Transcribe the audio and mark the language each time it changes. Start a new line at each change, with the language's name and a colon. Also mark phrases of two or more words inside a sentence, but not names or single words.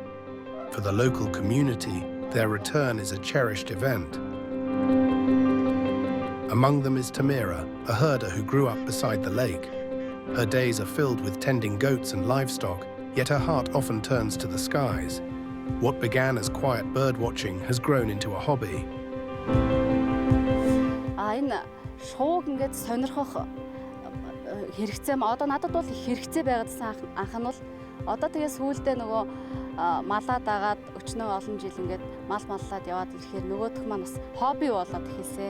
English: For the local community, their return is a cherished event. Among them is Tamira, a herder who grew up beside the lake. Her days are filled with tending goats and livestock, yet her heart often turns to the skies. What began as quiet bird watching has grown into a hobby.
Mongolian: Энэ шууг ингээд сонирхох хэрэгцээ одоо надад бол их хэрэгцээ байгаадсан анх нь бол одоо тэгээ сүүлдээ нөгөө малаа дагаад өчнөө олон жил ингээд маллаад яваад ирэхээр нөгөөх маань бас хобби болоод эхэлсэн.